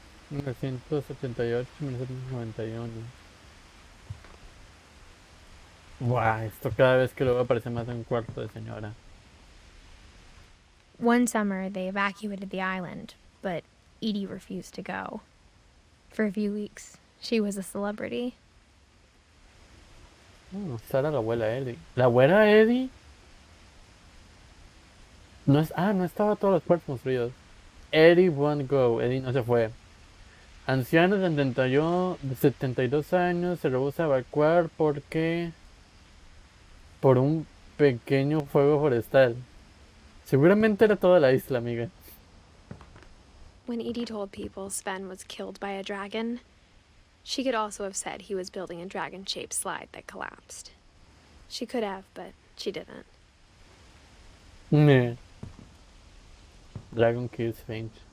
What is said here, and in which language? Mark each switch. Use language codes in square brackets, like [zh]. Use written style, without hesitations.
[es] Mil novecientos setenta y ocho, 1991. Buah, esto cada vez que lo veo parece más de un cuarto de señora. [en] One summer, they evacuated the island, but Edie refused to go. For a few weeks, she was a celebrity. [es] Esta era la abuela Eddie. ¿La abuela Eddie? No es, no estaba todos los puertos construidos. [en] Eddie won't go. [es] Eddie no se fue. Anciano de 72 años se rehúsa a evacuar porque... por un pequeño fuego forestal. Seguramente era toda la isla, amiga. [en] When Edie told people Sven was killed by a dragon, she could also have said he was building a dragon-shaped slide that collapsed. She could have, but she didn't. Meh. Dragon kills Finch.